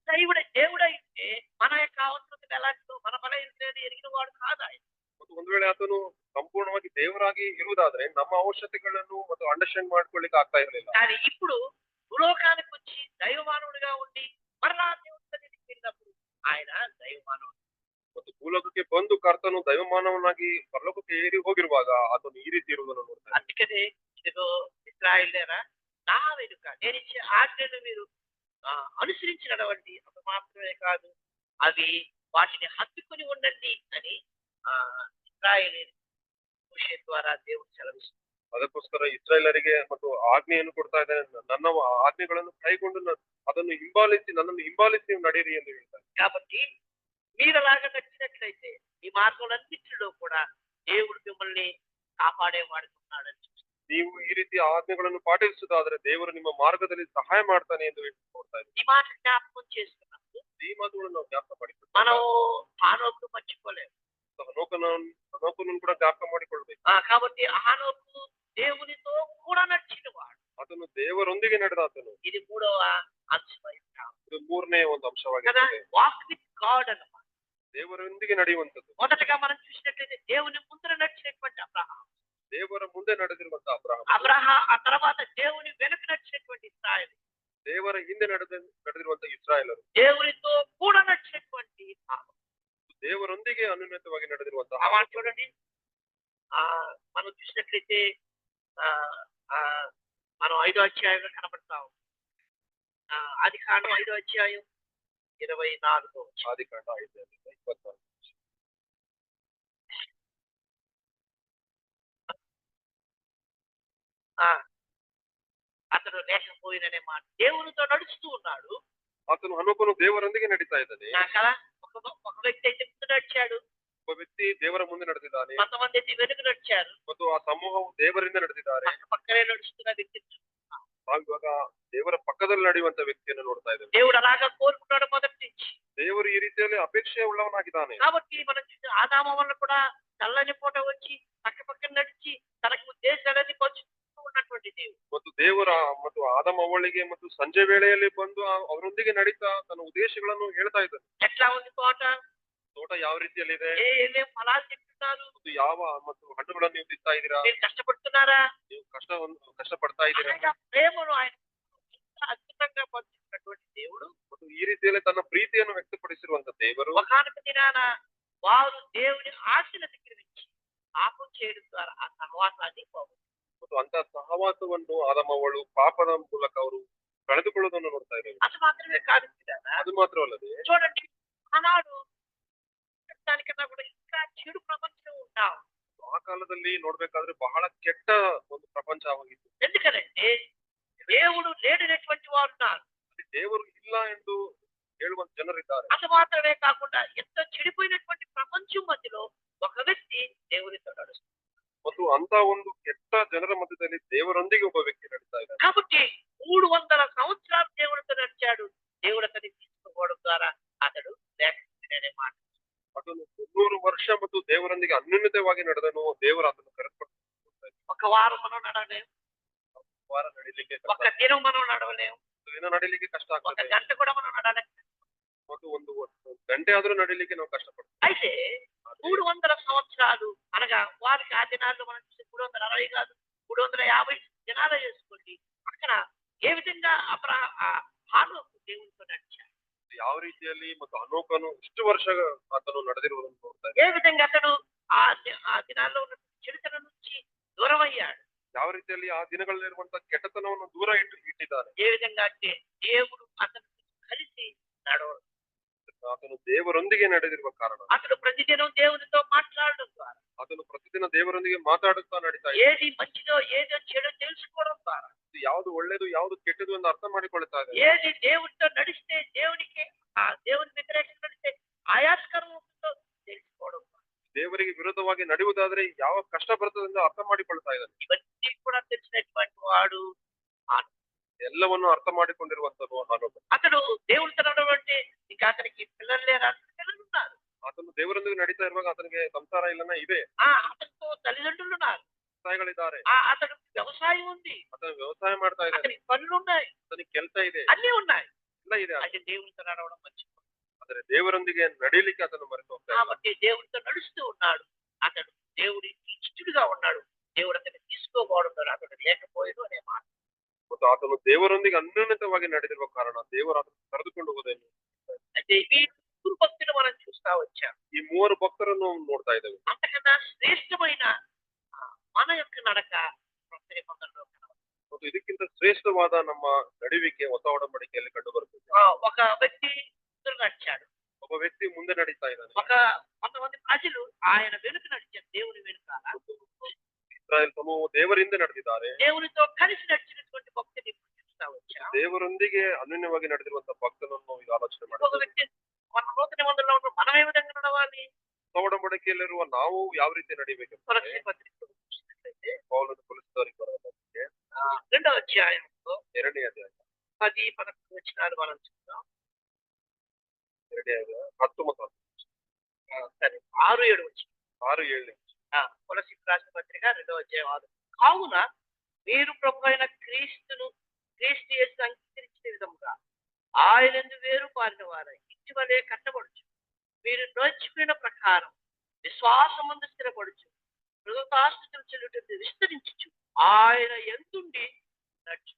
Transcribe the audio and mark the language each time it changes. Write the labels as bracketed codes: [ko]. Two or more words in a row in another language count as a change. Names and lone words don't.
[te] దేవుడైతే మన యొక్క అవసరతలు ఎలాంటిదో మన బలహీనతను ఎరిగిన వాడు కాదు ఆయన. [kn] ಮತ್ತು ಒಂದು ವೇಳೆ ಆತನು ಸಂಪೂರ್ಣವಾಗಿ ದೇವರಾಗಿ ಇರುವುದಾದ್ರೆ ನಮ್ಮ ಅವಶ್ಯಕತೆಗಳನ್ನು ಮತ್ತು ಅಂಡರ್ಸ್ಟ್ಯಾಂಡ್ ಮಾಡ್ಕೊಳ್ಳಿಕ್ಕೆ ಆಗ್ತಾ ಇರಲಿಲ್ಲ. [te] కానీ ఇప్పుడు భూలోకానికి వచ్చి దైవ మానవుడిగా ఉండి మరలా దేవుని సన్నిధికి వెళ్ళినప్పుడు ఆయన దైవ మానవుడు. [kn] ಮತ್ತು ಭೂಲೋಕಕ್ಕೆ ಬಂದು ಕರ್ತನು ದೈವ ಮಾನವನಾಗಿ ಪರಲೋಕಕ್ಕೆ ಏರಿ ಹೋಗಿರುವಾಗ ಆತನು ಈ ರೀತಿ ಇರುವುದನ್ನು ನೋಡ್ತಾ ಇದ್ದಾನೆ. [te] అందుకనే ఇదిగో ఇశ్రాయేలురా నా వెనుక నేను ఇచ్చే ఆజ్ఞలు మీరు అనుసరించి నడవండి, అంత మాత్రమే కాదు అవి వాటిని హత్తుకుని ఉండండి అని ఇశ్రాయేలు మోషే ద్వారా దేవుడు సెలవిస్తున్నాడు. [kn] ಅದಕ್ಕೋಸ್ಕರ ಇಸ್ರಾಯೇಲರಿಗೆ ಮತ್ತು ಆಜ್ಞೆಯನ್ನು ಕೊಡ್ತಾ ಇದ್ದಾನೆ. ನನ್ನ ಆಜ್ಞೆಗಳನ್ನು ಕೈಗೊಂಡು ನನ್ನನ್ನು ಹಿಂಬಾಲಿಸಿ ನಡೀರಿ ಎಂದು ಹೇಳ್ತಾರೆ. [te] కాబట్టి మీరు అలాగా నచ్చినట్లయితే మీ మార్గంలన్నింటిలో కూడా దేవుడు మిమ్మల్ని కాపాడేవాడు ఉన్నాడని చూస్తాం. [kn] ನೀವು ಈ ರೀತಿ ಆಜ್ಞೆಗಳನ್ನು ಪಾಟಿಸುವುದಾದ್ರೆ ದೇವರು ನಿಮ್ಮ ಮಾರ್ಗದಲ್ಲಿ ಸಹಾಯ ಮಾಡ್ತಾನೆ ಎಂದು ನೋಡ್ತಾ ಇದ್ದೀವಿ. [te] ఈ మాట జ్ఞాపకం చేసుకున్నప్పుడు [kn] ಈ ಮಾತುಗಳನ್ನು ನಾವು ಜ್ಞಾಪಕ [te] మనం [kn] ಮಾಡಿಕೊಳ್ಳಬೇಕು. [te] హానోకు మర్చిపోలేము. [kn] ಹನೋಕನನ್ನು ಕೂಡ ಜ್ಞಾಪಕ ಮಾಡಿಕೊಳ್ಬೇಕು. [te] కాబట్టి హానోకు దేవునితో కూడా నడిచిన వాడు. [kn] ಆತನು ದೇವರೊಂದಿಗೆ ನಡೆದಾತನು. [te] ఇది మూడవ అంశమై ఉంటాం [kn] ಇದು ಮೂರನೇ ಒಂದು [te] కదా. [kn] ಅಂಶವಾಗಿದೆ. [en] walk with God [te] అన్నమాట. [kn] ದೇವರೊಂದಿಗೆ ನಡೆಯುವಂಥದ್ದು. [te] మొదటగా మనం చూసినట్లయితే దేవుని ముందర నడిచినటువంటి అబ్రహాం, [kn] ದೇವರ ಮುಂದೆ ನಡೆದಿರುವಂತ [te] ఆ తర్వాత దేవుని వెనుక నడిచినటువంటి ఇశ్రాయేలు, [kn] ದೇವರ ಹಿಂದೆ ನಡೆದಿರುವಂತ ಇಸ್ರಾಯೇಲರು, [te] దేవునితో కూడా నడిచినటువంటి హానోకు. [kn] ದೇವರೊಂದಿಗೆ ಅನ್ಯೋನ್ಯತವಾಗಿ ನಡೆದಿರುವಂತಹ [te] ఆ మాట చూడండి. మనం చూసినట్లయితే మనం 5వ అధ్యాయంలో కనబడతాం. ఆదికాండం 5వ అధ్యాయం 24వ వచనం. [kn] ಆದಿಕಾಂಡ 5:24. [te] అతడు లేకపోయిననే మాట దేవునితో నడుస్తూ ఉన్నాడు [kn] ಆತನು ಹನೋಕನು ದೇವರೊಂದಿಗೆ ನಡೀತಾ ಇದ್ದಾನೆ. [te] కదా. ఒక వ్యక్తి అయితే ముందు నడిచాడు, [kn] ಒಬ್ಬ ವ್ಯಕ್ತಿ ದೇವರ ಮುಂದೆ ನಡೆದಿದ್ದಾನೆ [te] కొంతమంది అయితే వెనుక నడిచారు. [kn] ಮತ್ತು ಆ ಸಮೂಹವು ದೇವರಿಂದ ನಡೆದಿದ್ದಾರೆ. [te] పక్కనే నడుస్తున్న వ్యక్తి [kn] ನಾವು ಇವಾಗ ದೇವರ ಪಕ್ಕದಲ್ಲಿ ನಡೆಯುವಂತ ವ್ಯಕ್ತಿಯನ್ನು ನೋಡ್ತಾ ಇದ್ದೇವೆ. [te] దేవుడు అలాగా కోరుకున్నాడు మొదటి నుంచి. [kn] ದೇವರು ಈ ರೀತಿಯಲ್ಲಿ ಅಪೇಕ್ಷೆ ಉಳ್ಳವನಾಗಿದ್ದಾನೆ. [te] కాబట్టి మనం చూసిన ఆదాము వల్ల కూడా చల్లని పూట వచ్చి పక్క పక్కన నడిచి తనకు ఉద్దేశాలని పంచుతూ ఉన్నటువంటి దేవుడు. [kn] ಮತ್ತು ದೇವರ ಮತ್ತು ಆದಮ ಅವಳಿಗೆ ಮತ್ತು ಸಂಜೆ ವೇಳೆಯಲ್ಲಿ ಬಂದು ಅವರೊಂದಿಗೆ ನಡೀತಾ ತನ್ನ ಉದ್ದೇಶಗಳನ್ನು ಹೇಳ್ತಾ ಇದ್ದಾನೆ. [te] ఎట్లా ఉంది తోట? [kn] ತೋಟ ಯಾವ ರೀತಿಯಲ್ಲಿದೆ [te] ఏమేం ఫలాలు తింటున్నారు? [kn] ಮತ್ತು ಯಾವ ಮತ್ತು ಹಣ್ಣುಗಳನ್ನು ನೀವು ತಿಂತಾ ಇದ್ದೀರಾ, [te] మీరు కష్టపడుతున్నారా? [kn] ನೀವು ಕಷ್ಟಪಡ್ತಾ ಇದ್ದೀರಾ. [te] అనగా ప్రేమను ఆయన ఎంత అద్భుతంగా పంచుకున్నటువంటి దేవుడు [kn] ಮತ್ತು ಈ ರೀತಿಯಲ್ಲಿ ತನ್ನ ಪ್ರೀತಿಯನ್ನು ವ್ಯಕ್ತಪಡಿಸಿರುವಂತ ದೇವರು [te] ఒకానొక దినాన వారు దేవుని ఆశల దగ్గర నుంచి పాపం చేయడం ద్వారా ఆ సహవాసాన్ని పోగొట్టారు. [kn] ಮತ್ತು ಅಂತ ಸಹವಾಸವನ್ನು ಆದಮವಳು ಪಾಪದ ಮೂಲಕ ಅವರು ಕಳೆದುಕೊಳ್ಳುವುದನ್ನು ನೋಡ್ತಾ ಇದ್ದೇವೆ. [te] అది మాత్రమే కాదు పిల్లరా. [kn] ಅದು ಮಾತ್ರವಲ್ಲದೆ [te] చూడండి, ఆనాడు దానికన్నా కూడా ఇంకా చెడు ప్రపంచం ఉంటాం. [kn] ಆ ಕಾಲದಲ್ಲಿ ನೋಡ್ಬೇಕಾದ್ರೆ ಬಹಳ ಕೆಟ್ಟ ಒಂದು ಪ್ರಪಂಚವಾಗಿತ್ತು. [te] ఎందుకనంటే దేవుడు లేడనేటువంటి వారు ఉన్నారు. [kn] ಅಲ್ಲಿ ದೇವರು ಇಲ್ಲ ಎಂದು ಹೇಳುವಂತ ಜನರಿದ್ದಾರೆ. [te] అది మాత్రమే కాకుండా ఎంత చెడిపోయినటువంటి ప్రపంచం మధ్యలో ఒక వ్యక్తి దేవునితో నడుస్తాడు. [kn] ಮತ್ತು ಅಂತ ಒಂದು ಕೆಟ್ಟ ಜನರ ಮಧ್ಯದಲ್ಲಿ ದೇವರೊಂದಿಗೆ ಒಬ್ಬ ವ್ಯಕ್ತಿ ನಡೀತಾ ಇದ್ದಾನೆ. [te] కాబట్టి 300 సంవత్సరాలు దేవుడితో నడిచాడు. దేవుడు అతన్ని తీసుకోవడం ద్వారా అతడు లేఖనే మాట. [kn] ಅದನ್ನು 300 ವರ್ಷ ಮತ್ತು ದೇವರೊಂದಿಗೆ ಅನ್ಯೋನ್ಯತೆವಾಗಿ ನಡೆದನು. ದೇವರು ಅದನ್ನು ಕರೆದುಕೊಂಡು [te] ఒక వారం మనం నడవలేం, [kn] ವಾರ ನಡೀಲಿಕ್ಕೆ [te] ఒక దినం మనం నడవలేం, [kn] ದಿನ ನಡೀಲಿಕ್ಕೆ ಕಷ್ಟ [te] ఒక [kn] ಆಗ್ತದೆ. [te] గంట కూడా మనం నడవలేం. [kn] ಮತ್ತು ಒಂದು ಗಂಟೆ ಆದ್ರೂ ನಡೀಲಿಕ್ಕೆ ನಾವು ಕಷ್ಟಪಡ್ತೀವಿ. [te] అయితే 300 సంవత్సరాలు అనగా వారికి ఆ దినాల్లో మనం చూసి 360 కాదు 350 దినాలు చేసుకోండి. అక్కడ ఏ విధంగా హానోకు దేవునితో నడిచాడు, [kn] ಯಾವ ರೀತಿಯಲ್ಲಿ ಮತ್ತು ಅನೋಕನು ಇಷ್ಟು ವರ್ಷ ಆತನು ನಡೆದಿರುವುದನ್ನು ನೋಡ್ತಾ [te] ఏ విధంగా అతడు ఆ దినాల్లో ఉన్న చెడుతనం నుంచి దూరం అయ్యాడు, [kn] ಯಾವ ರೀತಿಯಲ್ಲಿ ಆ ದಿನಗಳಲ್ಲಿರುವಂತ ಕೆಟ್ಟತನವನ್ನು ದೂರ ಇಟ್ಟಿದ್ದಾನೆ. [te] ఏ విధంగా అంటే దేవుడు అతను కలిసి నడవడం, [kn] ಆತನು ದೇವರೊಂದಿಗೆ ನಡೆದಿರುವ ಕಾರಣ [te] అతడు ప్రతిదినం దేవునితో మాట్లాడడం ద్వారా, [kn] ಆತನು ಪ್ರತಿದಿನ ದೇವರೊಂದಿಗೆ ಮಾತಾಡುತ್ತಾ ನಡೀತಾ ಇದ್ದಾನೆ. [te] ఏది మంచిదో ఏదో చెడో తెలుసుకోవడం ద్వారా, [kn] ಯಾವುದು ಒಳ್ಳೇದು ಯಾವುದು ಕೆಟ್ಟದು ಎಂದು ಅರ್ಥ ಮಾಡಿಕೊಳ್ತಾ ಇದ್ದಾನೆ. [te] ఏది దేవునితో నడిస్తే దేవునికి ఆ దేవుని వ్యతిరేకంగా నడిస్తే ఆయాస్కరం ఉంటుందో తెలుసుకోవడం ద్వారా, [kn] ದೇವರಿಗೆ ವಿರುದ್ಧವಾಗಿ ನಡೆಯುವುದಾದ್ರೆ ಯಾವ ಕಷ್ಟ ಬರ್ತದೆ ಎಂದು ಅರ್ಥ ಮಾಡಿಕೊಳ್ತಾ ಇದ್ದಾನೆ. [te] ఇవన్నీ కూడా తెలిసినటువంటి వాడు [kn] ಎಲ್ಲವನ್ನು ಅರ್ಥ ಮಾಡಿಕೊಂಡಿರುವಂತನು ಹಾನೋಕ. [te] అతడు దేవుడితో నడవంటే ఇంకా అతనికి పిల్లలు లేరు, అతనికి పిల్లలు ఉన్నారు. [kn] ಆತನು ದೇವರೊಂದಿಗೆ ನಡೀತಾ ಇರುವಾಗ ಆತನಿಗೆ ಸಂಸಾರ ಇಲ್ಲನ ಇದೆ, [te] అతనితో తల్లిదండ్రులు ఉన్నారు, [kn] ವ್ಯವಸಾಯಗಳಿದ್ದಾರೆ, [te] అతనికి వ్యవసాయం ఉంది, [kn] ಆತನು ವ್ಯವಸಾಯ ಮಾಡ್ತಾ ಇದ್ದಾನೆ, [te] అతనికి పనులు ఉన్నాయి, [kn] ಆತನಿಗೆ ಕೆಲಸ ಇದೆ, [te] అన్ని ఉన్నాయి. [kn] ಎಲ್ಲ ಇದೆ. [te] అంటే దేవుడితో నడవడం మంచి. [kn] ಆದರೆ ದೇವರೊಂದಿಗೆ ನಡೀಲಿಕ್ಕೆ ಆತನು ಮರೆತು ಹೋಗ್ತಾ ಇದ್ದಾನೆ. [te] కాబట్టి దేవుడితో నడుస్తూ ఉన్నాడు. అతడు దేవుడి ఇష్టడుగా ఉన్నాడు. దేవుడు అతన్ని తీసుకోకపోవడం ద్వారా అతడు లేకపోయాడు అనే మాట. [kn] ಮತ್ತು ಆತನು ದೇವರೊಂದಿಗೆ ಅನ್ಯೋನ್ಯತವಾಗಿ ನಡೆದಿರುವ ಕಾರಣ ದೇವರು ಆತನು ಕರೆದುಕೊಂಡು ಹೋಗೋದೇನು. [te] అంటే ఈ ముగ్గురు భక్తులు మనం చూస్తా వచ్చాం. [kn] ಈ 3 ಭಕ್ತರನ್ನು ನೋಡ್ತಾ ಇದ್ದೇವೆ. [te] అంతకన్నా శ్రేష్టమైన మన యొక్క నడక కొత్త నిబంధనలో కనబడుతుంది. [kn] ಮತ್ತು ಇದಕ್ಕಿಂತ ಶ್ರೇಷ್ಠವಾದ ನಮ್ಮ ನಡುವಿಕೆ ಹೊಸ ಒಡಂಬಡಿಕೆಯಲ್ಲಿ ಕಂಡು ಬರುತ್ತದೆ. [te] ఒక వ్యక్తి ముందు నడిచాడు, [kn] ಒಬ್ಬ ವ್ಯಕ್ತಿ ಮುಂದೆ ನಡೀತಾ ಇದ್ದಾನೆ. [te] కొంతమంది ప్రజలు ఆయన వెనుక నడిచారు. దేవుని వెనుకాల [kn] ಇಸ್ರಾಯೇಲ್ ಸಮೂಹವು ದೇವರಿಂದ ನಡೆದಿದ್ದಾರೆ. [te] దేవునితో కలిసి నడిచినటువంటి భక్తిని చూస్తా వచ్చాం. [kn] ದೇವರೊಂದಿಗೆ ಅನ್ಯೋನ್ಯವಾಗಿ ನಡೆದಿರುವಂತಹ ಭಕ್ತನನ್ನು ಈಗ ಆಲೋಚನೆ [te] ఇంకొక [kn] ಮಾಡಬಹುದು. [te] వ్యక్తి మన నూతన నిబంధనలో ఉన్న మనం ఏ విధంగా నడవాలి? [kn] ಹೊಸ ಒಡಂಬಡಿಕೆಯಲ್ಲಿರುವ ನಾವು ಯಾವ ರೀತಿ ನಡಿಬೇಕು? [te] కొలస్సీ పత్రిక చూసినట్లయితే [kn] ಪೌಲನು ಕೊಲಿಸಿದವರಿಗೆ ಬರೆದ ಪತ್ರಿಕೆ [te] 2వ అధ్యాయంలో [kn] 2ನೇ ಅಧ್ಯಾಯ [te] 10-11 వచనాలు మనం చూద్దాం. [kn] 2ನೇ ಅಧ್ಯಾಯ 10 ಮತ್ತು [te] సరే 6-7 వచనం. 6-7. కొలస్సీ రాసిన పత్రిక 2వ అధ్యాయం 6. కావున మీరు ప్రభు అయిన క్రీస్తు యేసు అంగీకరించిన విధముగా ఆయనందు వేరు పారిన వారై ఇంటి వలె కట్టబడుచు, మీరు నడుచుకున్న ప్రకారం విశ్వాసమందు స్థిరపడుచు, కృతజ్ఞతాస్తుతులు చెల్లుటకు విస్తరించుచు ఆయన ఎందుండి నడుచు.